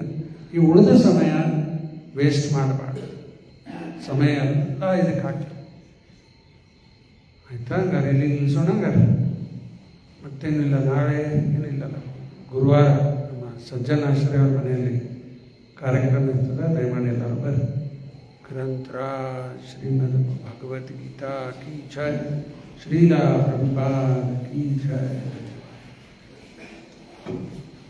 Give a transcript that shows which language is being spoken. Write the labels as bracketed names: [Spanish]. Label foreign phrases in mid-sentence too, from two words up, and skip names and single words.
[Kannada] ಈ ಉಳಿದ ಸಮಯ ವೇಸ್ಟ್ ಮಾಡಬಾರ್ದು. ಸಮಯ ಎಲ್ಲ ಇದಕ್ಕೆ ಹಾಕಿ ಆಯ್ತಾ. ಹಂಗಾರೆ ಇಲ್ಲಿ ನಿಲ್ಲಿಸೋಣ. ಹಂಗಾರೆ ಮತ್ತೇನಿಲ್ಲ, ನಾಳೆ ಏನಿಲ್ಲಲ್ಲ. ಗುರುವಾರ ನಮ್ಮ ಸಜ್ಜನಾಶ್ರಯ ಅವ್ರ ಮನೆಯಲ್ಲಿ ಕಾರ್ಯಕ್ರಮ ಇರ್ತದೆ, ದಯಮಾಡಿ ಎಲ್ಲರೂ ಬರ್ರಿ. [Hindi] ग्रंथराज श्रीमद् भगवत गीता की जय, श्रीला प्रभुपाद की जय.